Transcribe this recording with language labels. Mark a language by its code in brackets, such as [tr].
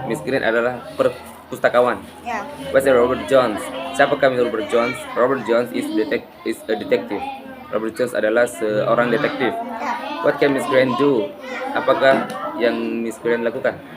[id] Miss Green adalah pustakawan. [en] Yeah. What's Robert Jones? [id] Siapakah Robert Jones? [en] Robert Jones is a detective. [id] Robert Jones adalah seorang detektif. [en] Yeah. What can Miss Green do? [id] Apakah yang Miss Green lakukan?